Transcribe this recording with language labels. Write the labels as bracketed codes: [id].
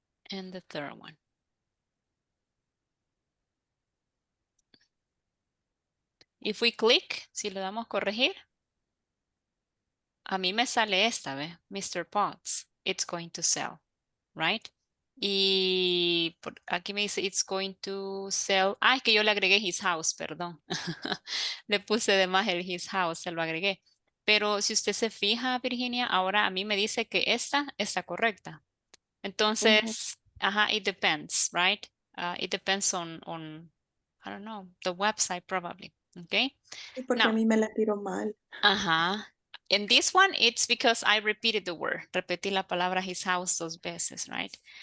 [en] And the third one. If we click, [es] si le damos corregir, a mí me sale esta, ¿ve? [en] Mr. Potts, it's going to sell, right? [es] Y aquí me dice [en] it's going to sell. [es] Ah, es que yo le agregué [en] his house, [es] perdón. Le puse de más el [en] his house, [es] se lo agregué. Pero si usted se fija, Virginia, ahora a mí me dice que esta está correcta. Entonces, ajá, [en] it depends, right? It depends on, I don't know, the website probably, okay? [es] Sí, porque a [en] Now, [es] mí me la tiró mal. ajá. [en] In this one, it's because I repeated the word. [es] Repetí la palabra [en] his house [es] 2 veces, [en] right?